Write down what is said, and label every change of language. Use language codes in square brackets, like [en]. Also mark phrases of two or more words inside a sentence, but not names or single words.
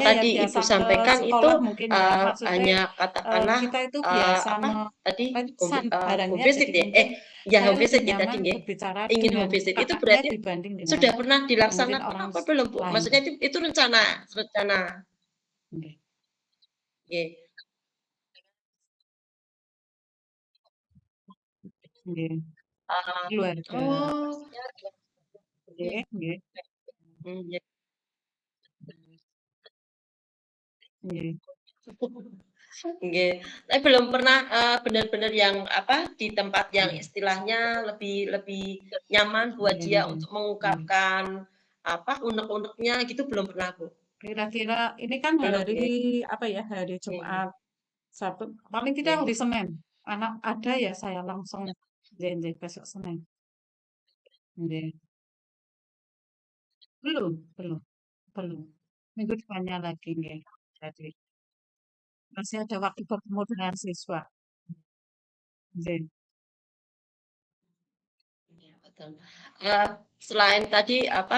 [id] kakaknya ya tadi Ibu biasa ke sampaikan itu, sekolah mungkin ya, maksudnya, hanya katakanlah, kita itu biasa apa tadi, pesan home barangnya, visit jadi ya? mungkin Ya saya home lebih visit ya tadi nyaman nggih? berbicara Ingin dengan [en] home visit [id] itu kakaknya berarti dibanding dengan sudah pernah mungkin dilaksanakan orang apa belum, Bu? lain. Maksudnya itu rencana rencana? Nggih Nggih. nggih, Ah, keluarga. oh, [jv] Nggih nggih [id] iya. nggih Nggih, tapi belum pernah, bener-bener yang apa, di tempat yang nggih istilahnya lebih lebih nyaman buat nggih dia nggih untuk nggih. mengungkapkan, apa, unek-uneknya gitu belum pernah, Bu? Kira-kira ini kan Belum hari, nggih? apa ya, hari Nggih Jumat, Sabtu, paling tidak nggih. hari Senin. Anak ada ya saya langsung [jv] nggih nggih, [id] besok Senin. Nggih. Belum belum belum. Minggu depannya lagi nggih. Jadi, masih ada waktu bertemu dengan siswa. Nggih Iya, betul. Eee, selain tadi, apa,